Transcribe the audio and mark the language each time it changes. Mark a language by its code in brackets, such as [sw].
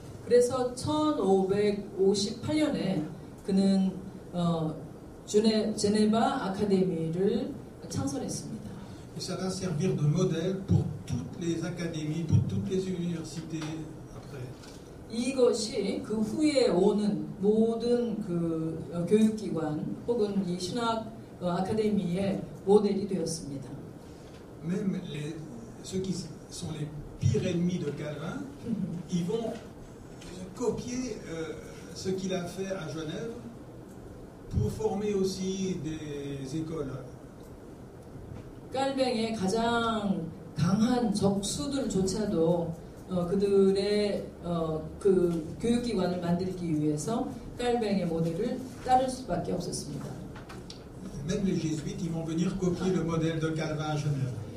[ko] 그래서 1558년에 그는 제네바 아카데미를 창설했습니다. [fr] Et ça va servir de modèle pour toutes les académies, pour toutes les universités après. [ko] 이것이 그 후에 오는 모든 교육기관 혹은 이 신학 아카데미의 모델이 되었습니다. [fr] Même ceux qui sont les pires ennemis de Calvin, ils vont copier ce qu'il a fait à Genève pour former aussi des écoles. [ko] 깔뱅의 가장 강한 적수들조차도 그들의 교육기관을 만들기 위해서 깔뱅의 모델을 따를 수밖에 없었습니다. [fr] Même les jésuites, ils vont venir copier le modèle de Calvin à Genève.